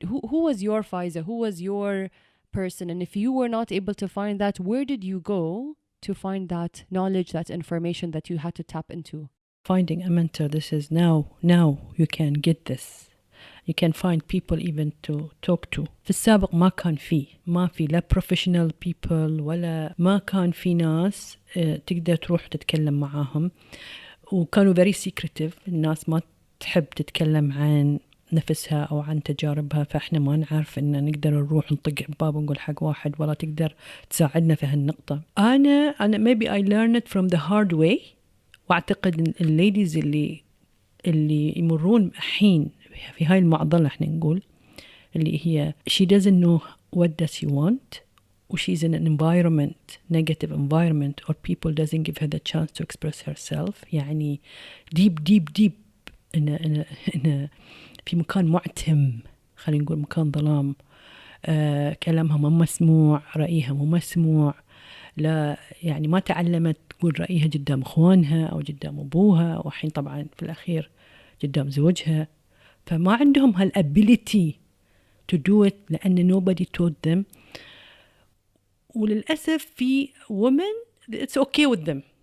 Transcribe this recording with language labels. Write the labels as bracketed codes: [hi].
[en] Who was your Faiza? Who was your person? And if you were not able to find that, where did you go to find that knowledge, that information that you had to tap into? Finding a mentor, this is now you can get this. You can find people even to talk to. [ar] في السابق ما في لا [en] professional people [ar] ولا ما كان في ناس تقدر تروح تتكلم معاهم وكانوا [en] very secretive. [ar] الناس ما تحب تتكلم عن نفسها أو عن تجاربها فإحنا ما نعرف إن نقدر نروح نطق باب ونقول حق واحد ولا تقدر تساعدنا في هالنقطة. [en] أنا maybe I learned it from the hard way. [ar] وأعتقد الليديز اللي يمرون الحين في هاي المعضلة احنا نقول اللي هي [en] she doesn't know what does she want or she's in an environment, negative environment, or people doesn't give her the chance to express herself. [ar] يعني [en] deep in [ar] في مكان معتم خلينا نقول مكان ظلام. كلامها ما مسموع، رأيها ما مسموع. لا يعني ما تعلمت تقول رأيها قدام اخوانها او قدام ابوها وحين طبعا في الاخير قدام زوجها. فما عندهم [en] هالability to do it لأن nobody taught them. [ar] وللأسف في [en] women it's okay with them.